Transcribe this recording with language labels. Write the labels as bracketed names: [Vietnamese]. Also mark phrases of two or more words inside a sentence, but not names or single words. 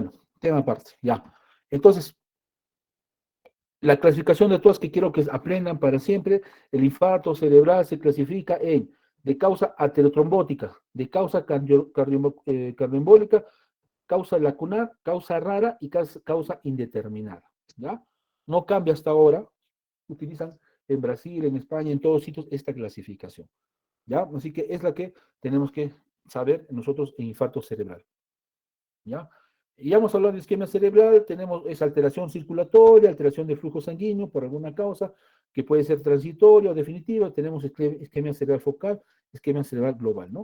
[Spanish] Bueno, tema aparte, ya. Entonces, La clasificación de todas que quiero que aprendan para siempre, el infarto cerebral se clasifica en de causa aterotrombótica, de causa cardioembólica, causa lacunar, causa rara y causa indeterminada, ¿ya? No cambia hasta ahora, utilizan en Brasil, en España, en todos sitios esta clasificación, ¿ya? Así que es la que tenemos que saber nosotros en infarto cerebral, ¿ya? Y ya hemos hablado de isquemia cerebral, tenemos esa alteración circulatoria, alteración de flujo sanguíneo por alguna causa, que puede ser transitoria o definitiva, tenemos isquemia cerebral focal, isquemia cerebral global, ¿no?